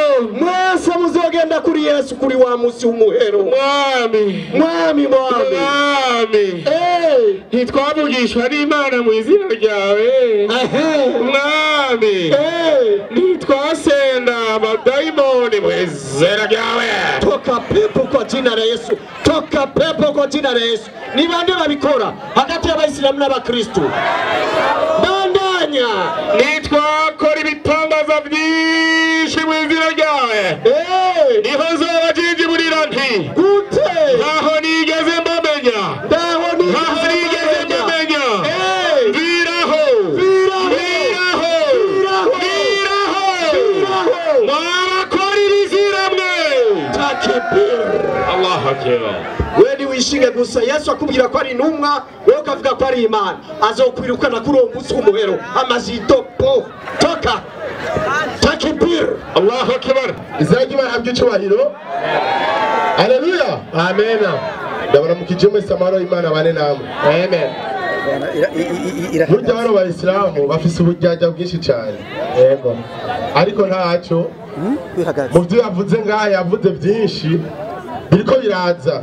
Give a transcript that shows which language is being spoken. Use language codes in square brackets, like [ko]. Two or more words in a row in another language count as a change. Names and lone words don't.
[rn] mwese muzogenda kuri Yesu kuri wa munsi w'umuhero. Mwami ntitwavugishwa n'Imana mu izina ryawe. Mwami ntitwasenda abadayimoni mu izina ryawe. [sw] Toka pepo kwa jina la Yesu. Toka pepo kwa jina la Yesu. [rn] Ni bande babikora hagati y'abayisilamu n'abakristo? Bandanya. Nitwakora ibitangaza byinshi mu izina ryawe. Niho nzobajinjiburira nti gute? ntaho nigeze mbamenya. Mwabakora ibizira mwe. [ar] الله أكبر. [rn] Wewe wishinge gusa. Yesu akubwira ko ari intumwa, wowe ukavuga ko ari Imana. Azokwirukana kuri uwo munsi w'umuhero amazito po. [sw] Toka. Takbir. [ar] الله أكبر. [rn] Izajya bahabwa icyubahiro. Haleluya. Amen. Ndabona mukijemo samaro Imana bane namwe. Amen. Burya bano bayisilamu bafise ubujyajya bwinshi cyane. Yego. Ariko ntacyo. Mu byo yavuze ngaha yavuze byinshi biriko biraza.